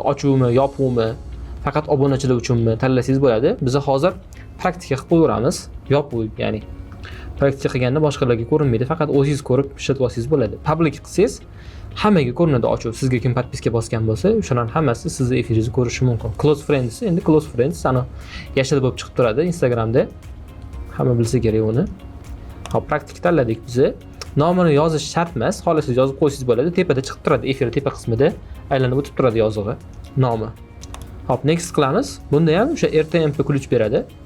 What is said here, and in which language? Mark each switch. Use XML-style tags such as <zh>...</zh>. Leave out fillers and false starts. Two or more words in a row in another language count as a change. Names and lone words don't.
<uz>Ochuvmi, yopuvmi, faqat obunachilar uchunmi tanlasangiz bo'ladi. Biz hozir praktika qilib qo'yamiz. Yopuv, ya'ni praktika qilganda boshqalarga ko'rinmaydi, faqat o'zingiz ko'rib ishlatib olsangiz bo'ladi. Public qilsangiz hammaga ko'rinadi ochuv. Sizga kim podpiska bosgan bo'lsa, o'shalarning hammasi sizni efiringizni ko'rishi mumkin.</uz> <en>Close friends,</en> <uz>endi</uz> <en>close friends</en> <uz>ana yashil bo'lib chiqib turadi Instagramda. Hamma bilsa kerak uni. Hop, praktik tanladik biz. Nomini yozish shart emas, xohlasangiz yozib qo'ysangiz bo'ladi. Tepada chiqib turadi, efir tepa qismida aylanib o'tib turadi yozig'i, nomi. Hop, next qilamiz. Bunda ham o'sha RTMP ключ beradi.</uz>